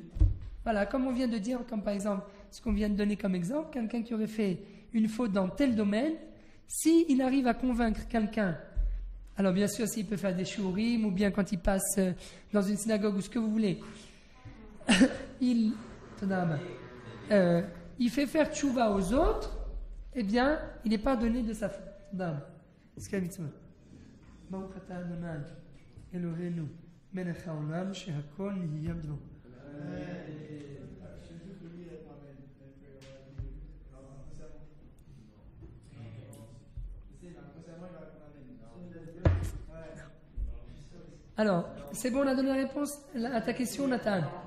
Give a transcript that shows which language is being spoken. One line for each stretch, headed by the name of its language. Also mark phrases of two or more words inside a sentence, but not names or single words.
French: Voilà, comme on vient de dire, comme par exemple ce qu'on vient de donner comme exemple, quelqu'un qui aurait fait une faute dans tel domaine, s'il arrive à convaincre quelqu'un, alors bien sûr s'il peut faire des shurim ou bien quand il passe dans une synagogue ou ce que vous voulez, il fait faire tchouva aux autres, eh bien il est pardonné de sa faute.
Hebrew: מלך העולם שהכל נהיה בדברו.
French: Alors, c'est bon, on a donné la réponse à ta question, Nathan.